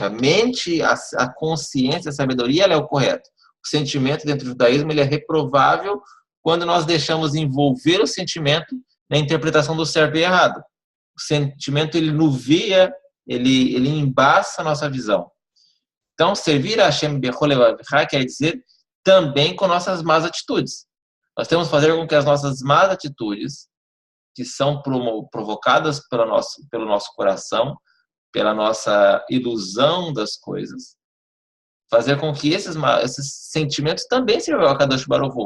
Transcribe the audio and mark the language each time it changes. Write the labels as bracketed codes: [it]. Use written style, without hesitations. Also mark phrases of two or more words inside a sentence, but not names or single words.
[pt] A mente, a consciência, a sabedoria, ela é o correto. O sentimento dentro do judaísmo ele é reprovável quando nós deixamos envolver o sentimento na interpretação do certo e errado. O sentimento, ele nuvia, ele embaça a nossa visão. Então, servir a Hashem [he] בכל לבבך [pt] quer dizer também com nossas más atitudes. Nós temos que fazer com que as nossas más atitudes, que são provocadas pelo nosso coração, pela nossa ilusão das coisas, fazer com que esses sentimentos também sirvam a [he] קדוש ברוך הוא.